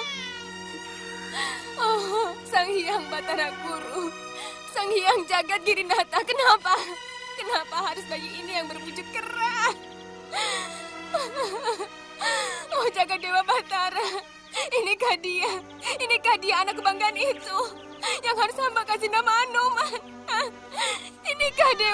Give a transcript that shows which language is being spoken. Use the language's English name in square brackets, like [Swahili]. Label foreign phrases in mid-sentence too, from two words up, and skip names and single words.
[Indonesian] Oh, Sang Hyang Batara Guru, Sang Hyang Jagat Girinata, kenapa harus bayi ini yang berwujud kera? Oh, jaga Dewa Batara, inikah dia anak kebanggaan itu yang harus hamba kasih nama Anoman? Inikah Dewa?